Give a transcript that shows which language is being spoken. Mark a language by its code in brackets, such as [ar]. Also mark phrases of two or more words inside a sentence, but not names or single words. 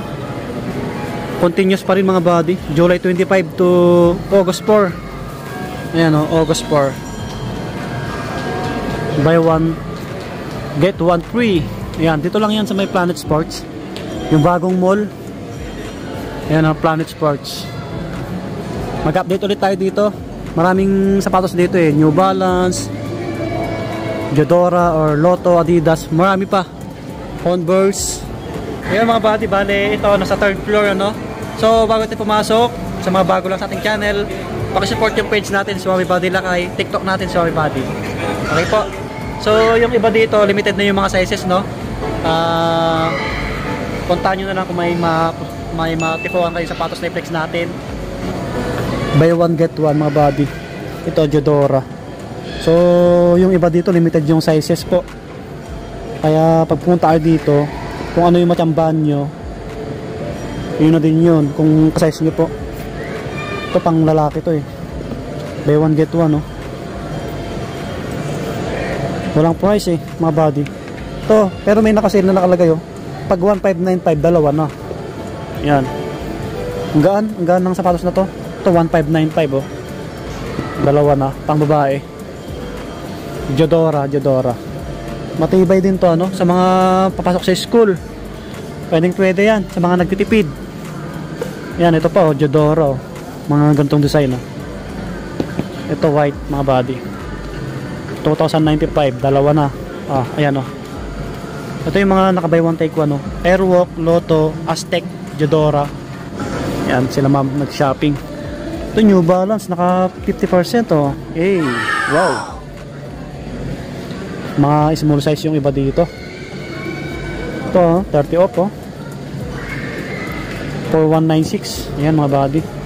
[tl] Continuous pa rin mga body. July 25 to August 4. Ayan, no? August 4. [en] Buy one get one free. [tl] Ayan, dito lang yan sa may Planet Sports. Yung bagong mall. Ayan, no? Planet Sports. Mag-update ulit tayo dito. Maraming sapatos dito eh. New Balance, Diadora or Lotto, Adidas. Marami pa. Converse. Ayan mga body, bale ito nasa 3rd floor, ano. So bago tayo pumasok, sa mga bago lang sa ating channel, pakisupport yung page natin, Suave Body Lakay, TikTok natin, Suave Body. Okay po. So yung iba dito, limited na yung mga sizes, no. Puntahan nyo na lang kung may matipuan kayo sapatos na i-flex natin. [en] Buy one get one [tl] mga body. Ito Diadora. So yung iba dito, limited yung sizes po. Kaya pag pumunta kayo dito, kung ano yung matsambahan nyo, yun na din yun, kung size nyo po. Ito pang lalaki to eh. [en] Buy one get one, [tl] no? Walang price eh mga body. Ito, pero may nakasale na nakalagay oh. Pag 1595, dalawa na. Yan. Ang gaan ng sapatos na to. Ito 1595 oh. Dalawa na, pang babae. Diadora. Matibay din to, ano, sa mga papasok sa school. Pwede yan sa mga nagtitipid. Yan, ito pa oh, Diadora oh. Mga gantong design oh. Ito white mga body. 2095, dalawa na. Ayan oh. Ito yung mga naka- [en] buy one take one [tl] oh. Airwalk, Lotto, Aztec, Diadora. Yan, sila ma'am nag-shopping. Ito New Balance, naka 50% oh. [en] Hey, wow. [tl] Mga small size yung iba dito. Ito 30 off oh. 4196. Ayan mga body.